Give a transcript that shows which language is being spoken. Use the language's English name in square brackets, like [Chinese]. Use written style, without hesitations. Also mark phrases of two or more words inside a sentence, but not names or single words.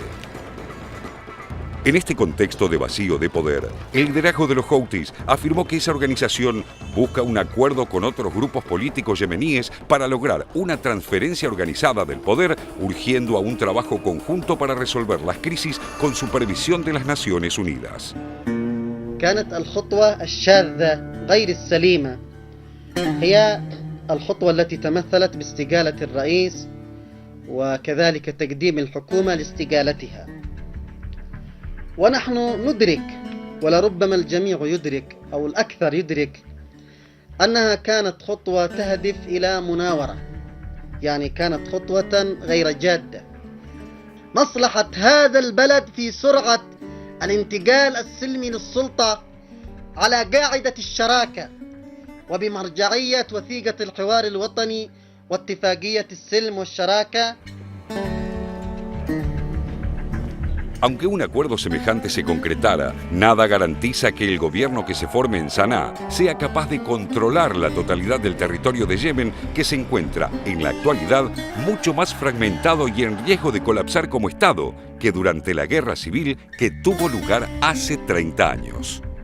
[Spanish] En este contexto de vacío de poder, el liderazgo de los Houthis afirmó que esa organización busca un acuerdo con otros grupos políticos yemeníes para lograr una transferencia organizada del poder, urgiendo a un trabajo conjunto para resolver las crisis con supervisión de las Naciones Unidas. [Arabic] كانت الخطوة الشاذة غير السليمة هي الخطوة التي تمثلت باستقالة الرئيس وكذلك تقديم الحكومة لاستقالتها. ونحن ندرك ولربما الجميع يدرك أو الأكثر يدرك أنها كانت خطوة تهدف إلى مناورة، يعني كانت خطوة غير جادة. مصلحة هذا البلد في سرعة الانتقال السلمي للسلطة على قاعدة الشراكة وبمرجعية وثيقة الحوار الوطني واتفاقية السلم والشراكة. [Spanish] Aunque un acuerdo semejante se concretara, nada garantiza que el gobierno que se forme en Saná sea capaz de controlar la totalidad del territorio de Yemen, que se encuentra en la actualidad mucho más fragmentado y en riesgo de colapsar como Estado que durante la guerra civil que tuvo lugar hace 30 años.